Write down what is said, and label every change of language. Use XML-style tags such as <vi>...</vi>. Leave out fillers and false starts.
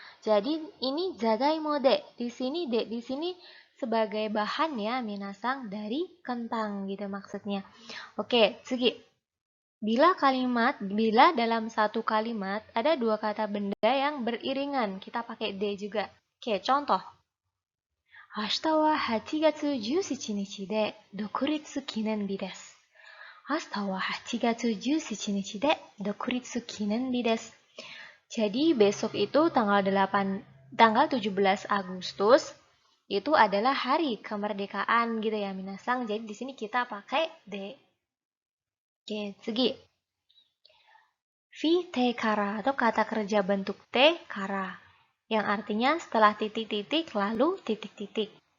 <id>Jadi ini jagaimo de. Di sini sebagai bahan ya, minasang, dari kentang gitu maksudnya. Oke, tsugi. Bila dalam satu kalimat ada dua kata benda yang beriringan, kita pakai de juga. Oke, contoh.</id> <ja>Ashita wa 8月17日で独立記念日です。明日は8月17日で独立記念日です。</ja> <id>Jadi besok itu tanggal 17 Agustus itu adalah hari kemerdekaan gitu ya, minasang. Jadi di sini kita pakai de. Oke, tsugi. Fi te kara atau kata kerja bentuk te kara, yang artinya setelah titik-titik lalu titik-titik.</id>